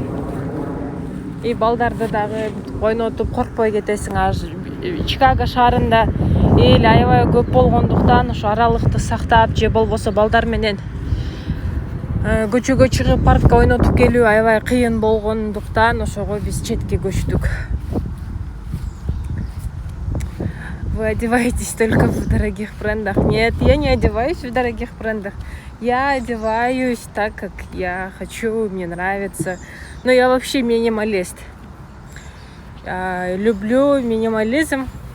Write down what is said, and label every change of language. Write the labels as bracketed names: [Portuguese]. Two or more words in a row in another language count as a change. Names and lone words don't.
[Kyrgyz] И балдарды дагы ойнотуп коркпой кетесиң. Чикаго шаарында эл аябай көп болгондуктан ошо аралыкты сактап, же болбосо балдар менен көчөгө чыгып паркка ойнотуп келүү аябай кыйын болгондуктан ошого биз четке көчтүк. [Russian] Вы одеваетесь только в дорогих брендах? Нет, я не одеваюсь в дорогих брендах. Я одеваюсь так, как я хочу, мне нравится. Но я вообще минималист. Люблю минимализм.